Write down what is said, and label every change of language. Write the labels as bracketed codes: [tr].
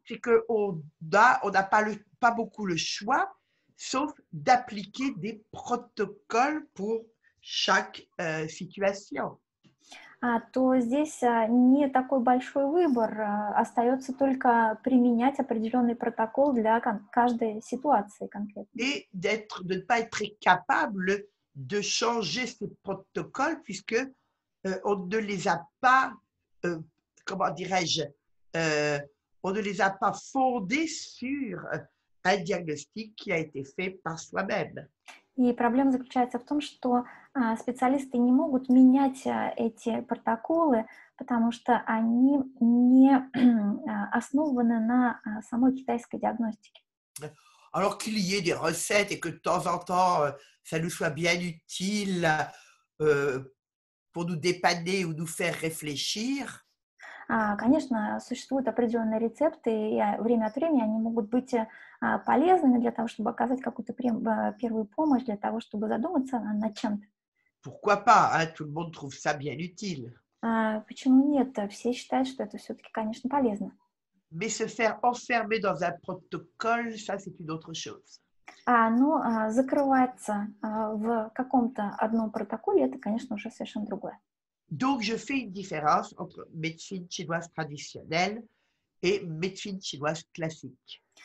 [fr] c'est on n'a pas, pas beaucoup le choix, sauf d'appliquer des protocoles pour chaque situation. [ru] то здесь не такой большой выбор, остается только применять определенный протокол для каждой ситуации конкретно. [fr] Et de ne pas être capable de changer ces protocoles puisque on ne les a pas, comment dirais-je, euh, on ne les a pas fondés sur un diagnostic qui a été fait par soi-même. [ru] И проблема заключается в том, что специалисты не могут менять эти протоколы, потому что они не основаны на самой китайской диагностике. [fr] Alors qu'il y ait des recettes et que de temps en temps, ça nous soit bien utile euh, pour nous dépanner ou nous faire réfléchir, [ru] Конечно, существуют определенные рецепты, и время от времени они могут быть полезными для того, чтобы оказать какую-то первую помощь, для того, чтобы задуматься над чем-то. [fr] pourquoi pas, hein, tout le monde trouve ça bien utile. [ru] Почему нет? Все считают, что это все-таки, конечно, полезно. [fr] Mais se faire enfermer dans un protocole, ça c'est une autre chose. [ru] Но закрываться в каком-то одном протоколе, это, конечно, уже совершенно другое. [fr] Donc, je fais une différence entre médecine chinoise traditionnelle et médecine chinoise classique.